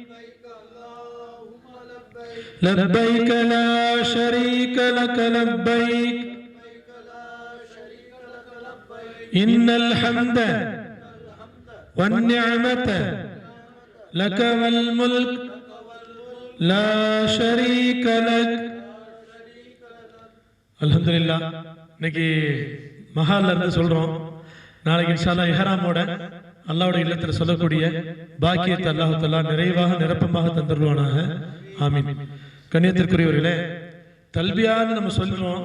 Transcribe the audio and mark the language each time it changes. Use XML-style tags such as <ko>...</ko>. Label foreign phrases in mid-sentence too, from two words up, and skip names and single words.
<ar>لبيك لا شريك لك لبيك إن الحمد والنعمة لك والملك لا شريك لك.</ar> <ta>அல்ஹம்துலில்லாஹ், இன்னைக்கு மஹால்ல இருந்து சொல்றோம். நாளைக்கு</ta> <ar>إن شاء الله</ar> <ta>இஹ்ராமோட அல்லாஹ்வுடைய இல்லத்தில் சொல்லக்கூடிய பாக்கியத்தை அல்லாஹ் தஆலா நிறைவாக நிரப்பமாக தந்துருவானாக. ஆமீன். கண்ணியத்திற்குரியவர்களே, தல்பியான்னு நம்ம சொல்றோம்.</ta>